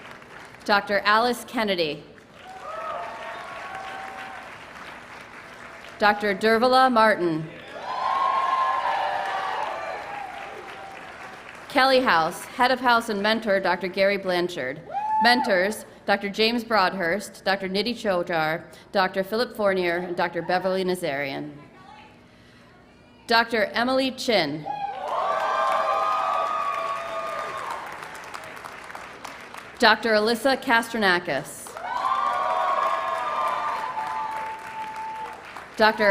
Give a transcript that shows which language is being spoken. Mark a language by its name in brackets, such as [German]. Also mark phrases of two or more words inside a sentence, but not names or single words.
[English] Dr. Alice Kennedy. Dr. Dervala Martin. Kelly House, Head of House and Mentor, Dr. Gary Blanchard. Mentors, Dr. James Broadhurst, Dr. Nidhi Chodar, Dr. Philip Fournier, and Dr. Beverly Nazarian. Dr. Emily Chin. Dr. Alyssa Kastronakis. Dr.